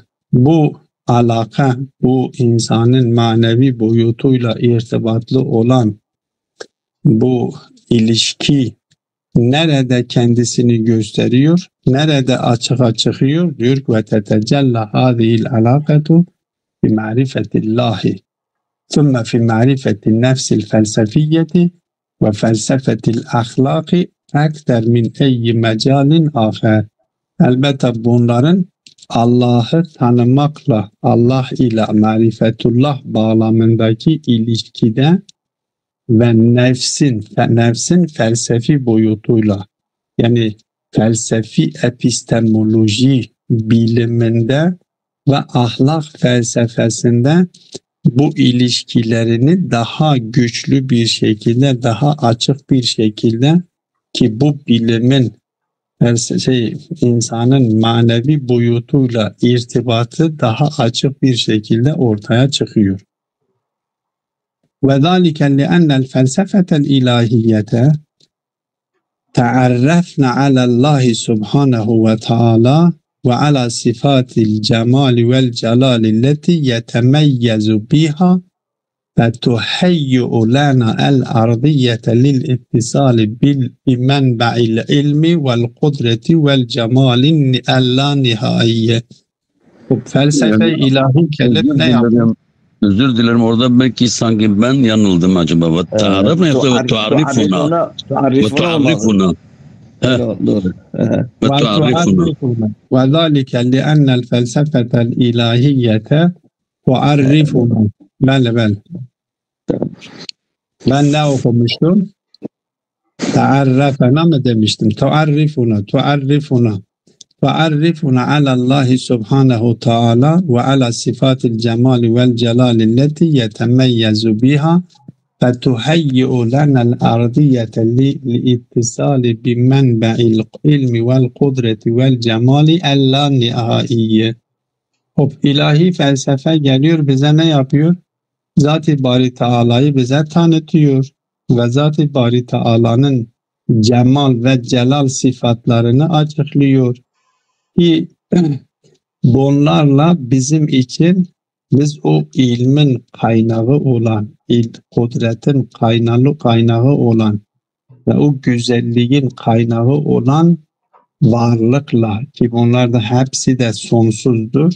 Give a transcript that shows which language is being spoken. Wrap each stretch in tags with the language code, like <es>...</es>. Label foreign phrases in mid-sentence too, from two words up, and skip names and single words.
<tr>Bu alaka, bu insanın manevi boyutuyla irtibatlı olan bu ilişki nerede kendisini gösteriyor, nerede açığa çıkıyor diyor</tr> <ar>وتتجلى هذه العلاقة في معرفة الله. ثم في معرفة النفس الفلسفية وفلسفة الأخلاق أكثر من أي مجال آخر.</ar> <tr>Elbette bunların Allah'ı tanımakla, Allah ile marifetullah bağlamındaki ilişkide ve nefsin felsefi boyutuyla, yani felsefi epistemoloji biliminde ve ahlak felsefesinde bu ilişkilerini daha güçlü bir şekilde, daha açık bir şekilde ki bu bilimin insanın manevi boyutuyla irtibatı daha açık bir şekilde ortaya çıkıyor.</tr> <ar>وَذَٰلِكَ لِأَنَّ الْفَلْسَفَةَ الْإِلَٰهِيَّةَ تَعَرَّفْنَ عَلَى اللّٰهِ سُبْحَانَهُ وَتَعَالَى وعلى صفات الجمال والجلال التي يتميز بها فتهيئ لنا الأرضية للاتصال بمنبع العلم والقدرة والجمال اللانهائي.</ar> <tr>Felsefe ilahi kelip ne yapıyor? Özür dilerim, orada belki sanki ben yanıldım acaba. Tarif mi yoksa tuarifuna? Tuarifuna. Doğru.</tr> <ar>وَذَٰلِكَ لِأَنَّ الْفَلْسَفَةَ الْإِلَٰهِيَّةَ تُعَرِّفُنَا.</ar> <tr>Ben ne okumuştum? Ta'arrafena mı demiştim?</tr> <ar>تعرفنا على الله سبحانه وتعالى وعلى صفات الجمال والجلال التي يتميز بها فَتُهَيِّئُ لَنَا الْأَرْضِيَّةَ لِلْاِتِّصَالِ بِمَنْبَعِ الْعِلْمِ وَالْقُدْرَةِ وَالْجَمَالِ اللانهائي.</ar> <tr>İlahi felsefe geliyor, bize ne yapıyor? Zat-ı Bari Teala'yı bize tanıtıyor ve Zat-ı Bari Teala'nın cemal ve celal sıfatlarını açıklıyor. Ki bunlarla bizim için biz o ilmin kaynağı olan, kudretin kaynağı olan ve o güzelliğin kaynağı olan varlıkla, ki bunlar da hepsi de sonsuzdur.</tr>